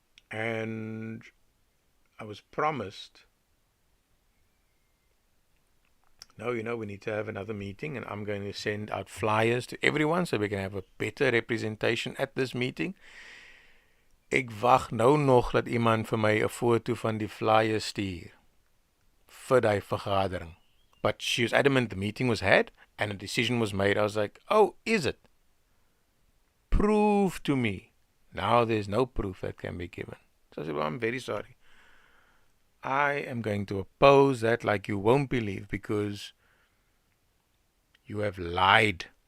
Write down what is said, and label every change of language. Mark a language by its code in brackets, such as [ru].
[en] And I was promised no, we need to have another meeting and I'm going to send out flyers to everyone so we can have a better representation at this meeting. [af] Ek wag nou nog dat iemand vir my 'n foto van die flyers stuur vir die vergadering. [en] But she was adamant the meeting was had and a decision was made. I was like, oh, is it? Prove to me. Now there's no proof that can be given. So I said, well, I'm very sorry. I am going to oppose that like you won't believe because you have lied.